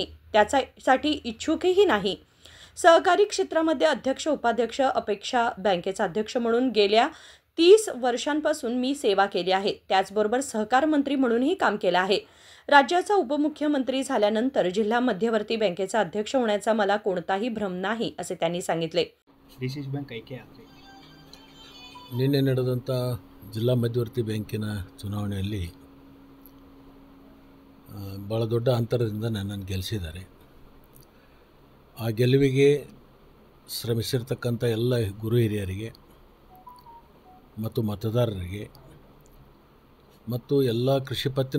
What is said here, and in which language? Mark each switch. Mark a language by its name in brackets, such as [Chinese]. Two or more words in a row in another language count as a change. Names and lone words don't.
[Marathi] त्यासाठी इच्छुकही नाही. सहकारी क्षेत्रामध्ये अध्यक्ष उपाध्यक्ष अपेक्षा बँकेचा अध्यक्ष म्हणून गेल्या 30 वर्षांपासून मी सेवा केली आहे. त्याचबरोबर सहकार मंत्री म्हणूनही काम केलं आहे. राज्याचा उपमुख्यमंत्री झाल्यानंतर जिल्हा मध्यवर्ती बँकेचा अध्यक्ष होण्याचा मला कोणताही भ्रम नाही असे त्यांनी सांगितले. [Kannada] DCC ಬ್ಯಾಂಕ್ ಆಯ್ಕೆ ಆದರೆ ನಿನ್ನೆ ನಡೆದಂಥ ಜಿಲ್ಲಾ ಮಧ್ಯವರ್ತಿ ಬ್ಯಾಂಕಿನ ಚುನಾವಣೆಯಲ್ಲಿ ಭಾಳ ದೊಡ್ಡ ಅಂತರದಿಂದ ನನ್ನನ್ನು ಗೆಲ್ಲಿಸಿದ್ದಾರೆ. ಆ ಗೆಲುವಿಗೆ ಶ್ರಮಿಸಿರ್ತಕ್ಕಂಥ ಎಲ್ಲ ಗುರು ಹಿರಿಯರಿಗೆ ಮತ್ತು ಮತದಾರರಿಗೆ ಮತ್ತು ಎಲ್ಲ ಕೃಷಿ ಪತ್ತಿನ